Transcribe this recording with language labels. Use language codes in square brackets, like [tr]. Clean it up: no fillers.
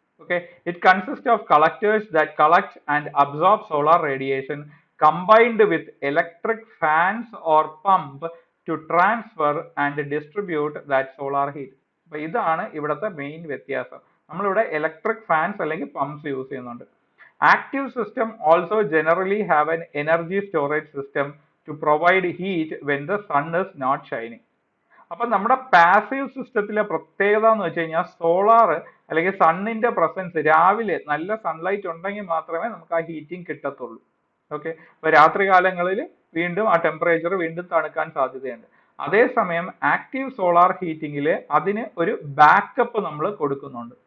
[en] Okay, it consist of collectors that collect and absorb solar radiation combined with electric fans or pump to transfer and distribute that solar heat. [ml] അപ്പൊ ഇതാണ് ഇവിടുത്തെ main വ്യത്യാസം. നമ്മളിവിടെ electric fans അല്ലെങ്കിൽ pumps use ചെയ്യുന്നുണ്ട്. [en] Active system also generally have an energy storage system to provide heat when the sun is not shining. [ml] അപ്പൊ നമ്മുടെ passive സിസ്റ്റത്തിലെ പ്രത്യേകത എന്ന് വെച്ച് കഴിഞ്ഞാൽ സോളാർ അല്ലെങ്കിൽ സണ്ണിന്റെ പ്രസൻസ്, രാവിലെ നല്ല സൺലൈറ്റ് ഉണ്ടെങ്കിൽ മാത്രമേ നമുക്ക് ആ ഹീറ്റിംഗ് കിട്ടത്തുള്ളൂ. ഓക്കെ, അപ്പൊ രാത്രി കാലങ്ങളിൽ വീണ്ടും ആ ടെമ്പറേച്ചർ വീണ്ടും തണുക്കാൻ സാധ്യതയുണ്ട്. അതേസമയം ആക്റ്റീവ് സോളാർ ഹീറ്റിംഗിൽ അതിന് ഒരു ബാക്കപ്പ് നമ്മൾ കൊടുക്കുന്നുണ്ട്.